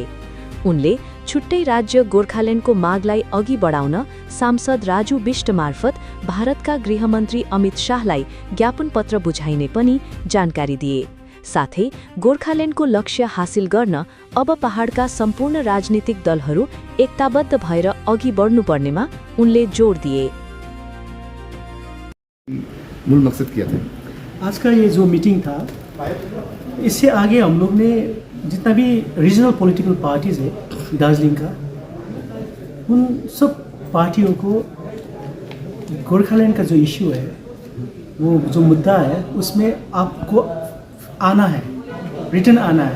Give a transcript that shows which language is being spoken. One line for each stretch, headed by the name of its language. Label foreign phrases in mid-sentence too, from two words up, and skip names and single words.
Nepali: उनले छुट्टै राज्य गोर्खाल्यान्डको मागलाई अघि बढाउन सांसद राजु बिष्ट मार्फत भारतका गृहमन्त्री अमित शाहलाई ज्ञापन पत्र बुझाइने पनि जानकारी दिए। साथै गोर्खाल्यान्डको लक्ष्य हासिल गर्न अब पहाडका सम्पूर्ण राजनीतिक दलहरू एकताबद्ध भएर अघि बढ्नुपर्नेमा उनले जोड दिए।
Hindi: मूल मकसद क्या था आज का ये जो मीटिंग था, इससे आगे हम लोग ने जितना भी
English: regional political parties
Hindi: है दार्जिलिंग का, उन सब पार्टियों को गोरखालैंड का जो इशू है, वो जो मुद्दा है, उसमें आपको आना है, रिटर्न आना है।